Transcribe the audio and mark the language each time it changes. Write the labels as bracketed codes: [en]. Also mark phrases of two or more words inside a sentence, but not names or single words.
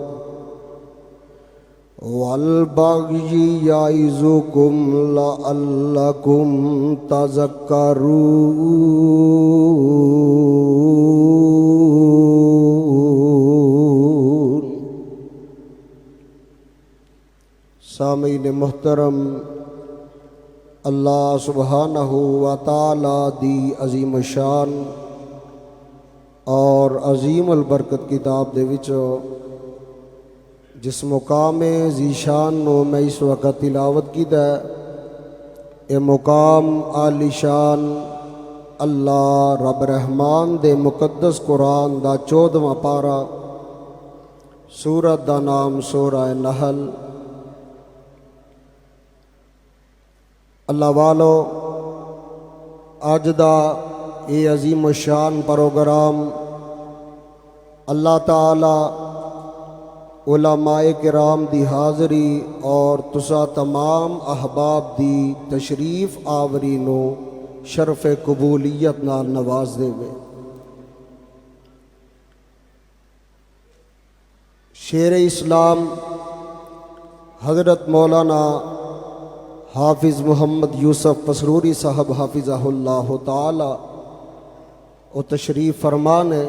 [ar] والبغي يعظكم لعلكم تذكرون. [pa] سامعین محترم، اللہ [ar] سبحانه وتعالى [pa] دی عظیم شان اور عظیم البرکت کتاب دے وچوں جس مقام ذیشان نوں میں اس ویلے تلاوت کیتا یہ مقام عالیشان اللہ رب رحمان دے مقدس قرآن دا 14واں پارہ، سورت دا نام سورہ نحل. اللہ والو، اج دا یہ عظیم الشان پروگرام اللہ تعالیٰ علمائے کرام دی حاضری اور تسیں تمام احباب دی تشریف آوری نوں شرف قبولیت نال نواز دیوے. شیر اسلام حضرت مولانا حافظ محمد یوسف پسروری صاحب [ar] حفظه الله تعالى [pa] او تشریف فرما نے.